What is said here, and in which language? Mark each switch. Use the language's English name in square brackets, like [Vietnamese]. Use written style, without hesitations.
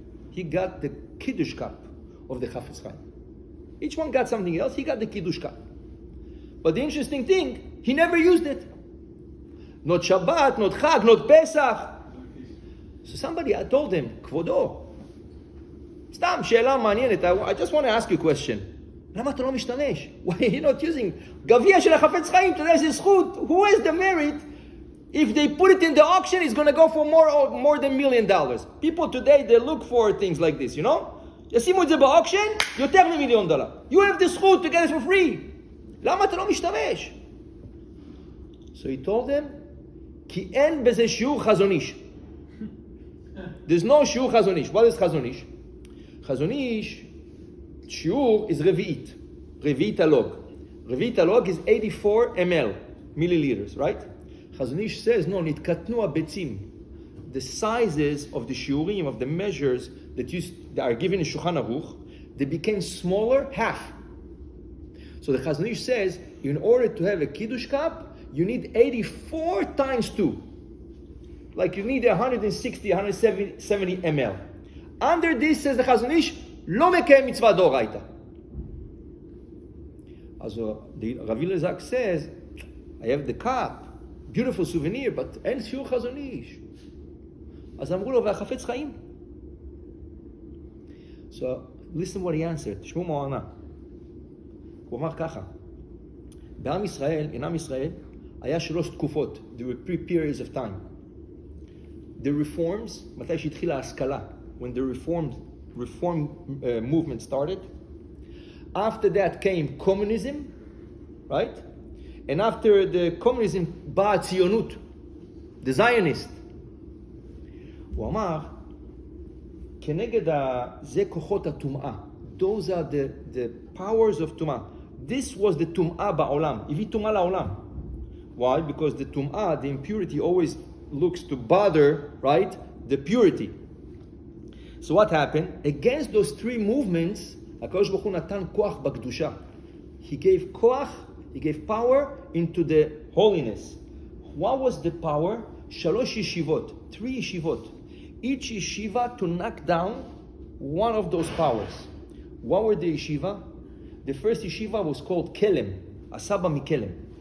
[English] He got the Kiddush cup of the Chafetz Chaim. Each one got something else. He got the Kiddush cup. But the interesting thing, he never used it. Not Shabbat, not Chag, not Pesach. So somebody told him, [Hebrew] כבודו, סתם שאלה מעניינת. [English] I just want to ask you a question. [Hebrew] למה אתה לא משתמש? [English] Why are you not using? [Hebrew] גביע של החפץ חיים, אתה יודע איזה זכות. [English] Who has the merit? If they put it in the auction, it's going to go for more than $1 million. People today, they look for things like this, [Hebrew] ישימו את זה באוקשן, יותר מ$1 million. [English] You have the זכות to get it for free. [Hebrew] למה אתה לא משתמש? [English] So he told them, [Hebrew] כי אין בזה שיעור חזון איש. [English] There's no שיעור חזון איש. What is חזון איש? חזון איש, שיעור is רביעית. רביעית הלוג. רביעית הלוג is 84 ml. milliliters, right? Chazon Ish says, no, [Hebrew] nitkatnu habetzim. [English] The sizes of the shiurim, of the measures that are given in Shulchan Aruch, they became smaller, half. So the Chazon Ish says, in order to have a Kiddush cup, you need 84 times 2. Like you need 160, 170 ml. Under this, says the Chazon Ish, [Hebrew] lo mekayem mitzvah d'oraita. [English] So the Rav Elazar says, I have the cup, beautiful souvenir, but [Hebrew] אין שיעור חזון איש. אז אמרו לו, והחפץ חיים. [English] So, listen what he answered. [Hebrew] תשמעו מה הוא ענה. הוא אמר ככה, בעם ישראל, [English] in [Hebrew] עם ישראל, היה 3 תקופות. [English] There were 3 periods of time. The reforms, [Hebrew] מתי שהתחילה ההשכלה, [English] when the reform movement started. After that came communism, right? And after the communism, [Hebrew] באה הציונות, [English] the Zionist. [Hebrew] הוא אמר, כנגד זה כוחות הטומאה. [English] Those are the powers of טומאה. This was the טומאה בעולם. [Hebrew] הביא טומאה לעולם. [English] Why? Because the טומאה, the impurity, always looks to bother, right, the purity. So what happened? Against those 3 movements, [Hebrew] הקדוש ברוך הוא נתן כוח בקדושה. [English] He gave כוח, he gave power into the holiness. What was the power? 3 yeshivot, 3 yeshivot. Each yeshiva to knock down one of those powers. What were the yeshiva? The first yeshiva was called Kelem, Asaba Mikelem.